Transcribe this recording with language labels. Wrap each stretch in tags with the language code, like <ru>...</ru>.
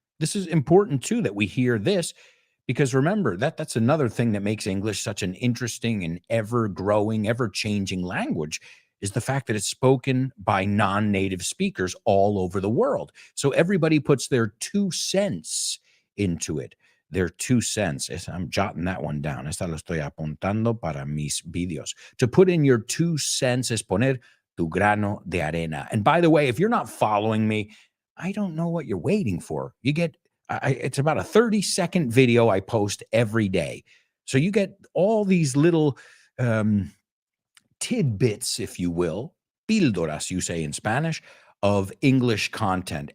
<en>This is important too, that we hear this, because remember that's another thing that makes English such an interesting and ever-growing, ever-changing language, is the fact that it's spoken by non-native speakers all over the world. So everybody puts their 2 cents into it. Their 2 cents. I'm jotting that one down.</en> <es>Esta lo estoy apuntando para mis videos.</es> <en>To put in your 2 cents</en> <es>es poner tu grano de arena.</es> <en>And by the way, if you're not following me, I don't know what you're waiting for. You get, it's about a 30-second video I post every day. So you get all these little tidbits, if you will, píldoras, you say in Spanish, of English content.</en>